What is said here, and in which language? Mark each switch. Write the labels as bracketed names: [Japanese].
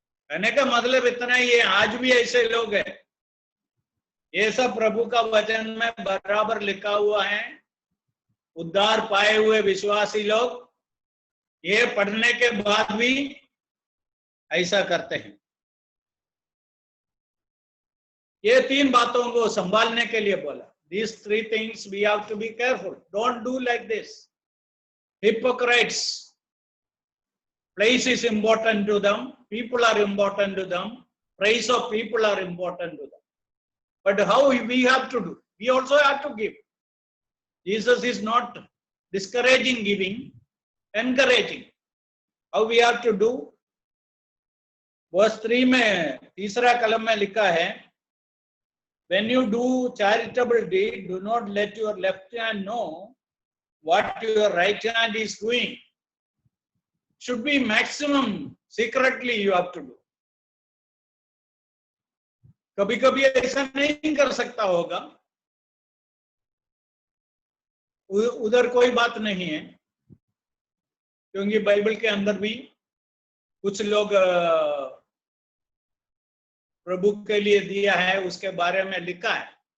[Hindi] कहने का मतलब इतना ही है, आज भी ऐसे लोग हैं. ये सब प्रभु का वचन में बराबर लिखा हुआ है. उद्धार पाए हुए विश्वासी लोग ये पढ़ने के बाद भी ऐसा करते हैं. ये 3 बातों को संभालने के लिए बोला. [English] These 3 things we have to be careful. Don't do like this. Hypocrites. Place is important to them. People are important to them. Praise of people are important to them. But how we have to do? We also have to give. Jesus is not discouraging giving, encouraging. How we have to do? [Hindi] Verse 3 में तीसरा कलम में लिखा है, [English] when you do charitable deed, do not let your left hand know what your right hand is doing. Should be maximum secretly you have to do. [Hindi] कभी कभी ऐसा नहीं कर सकता होगा, उधर कोई बात नहीं है, क्योंकि बाइबल के अंदर भी कुछ लोग प्रभु के लिए दिया है, उसके बारे में लिखा है.